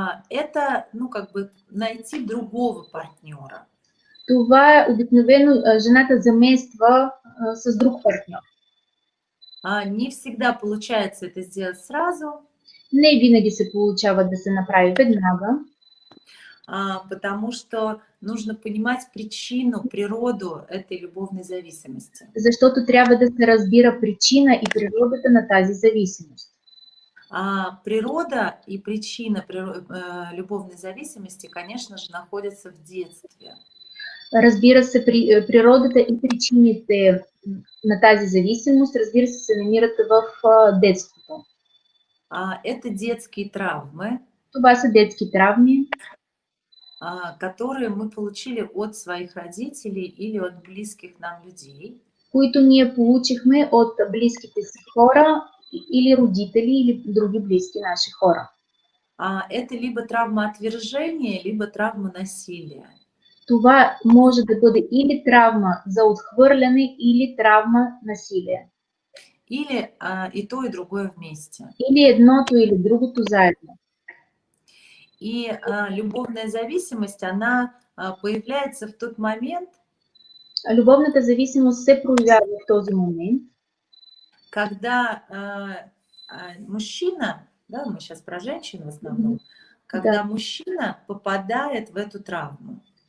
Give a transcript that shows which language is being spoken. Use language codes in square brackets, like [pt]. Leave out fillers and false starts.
[ru] Это, ну, как бы найти другого партнера. [bg] Това обикновено жената замества с друг партнер. [ru] Не всегда получается это сделать сразу. [bg] Не винаги се получава да се направи веднага. [ru] Потому что нужно понимать причину, природу этой любовной зависимости. [bg] Защото трябва да се разбира причина и природата на тази зависимост. [ru] Природа и причина любовной зависимости, конечно же, находятся в детстве. [bg] Разбира се, природата и причините на тази зависимост, разбира се, се намират в детството. [ru] Это детские травмы. [bg] Това са детски травми, [ru] которые мы получили от своих родителей или от близких нам людей. [bg] Които ние получихме от близките си хора или родители, или други близки наши хора. [ru] Это либо травма отвержения, либо травма насилия. [bg] Това може да бъде или травма за отхвърляне, или травма насилие. [ru] Или и то, и другое вместе. [bg] Или едното, или другото заедно. [ru] И любовная зависимость, она появляется в тот момент. [bg] Любовната зависимост се проявява в този момент. [ru] Когда мужчина, да, мы сейчас про женщин в основном, когда мужчина попадает в эту травму.